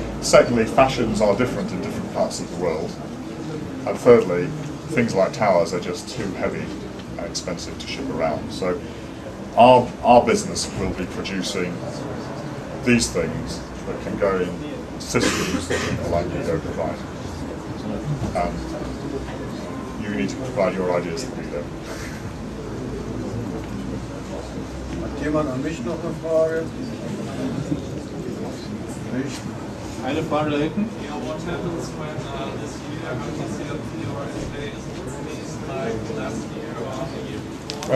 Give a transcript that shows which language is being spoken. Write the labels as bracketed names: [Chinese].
[English] Secondly, fashions are different in different parts of the world. And thirdly, things like towers are just too heavy and expensive to ship around. So our business will be producing these things that can go in systems that people like you don't provide. And you need to provide your ideas to be there. [German] Hat jemand an mich noch eine Frage? Nicht? Eine Frage da hinten. [English] Yeah, what happens when this year CLP or SDA isn't released like last year or the year before?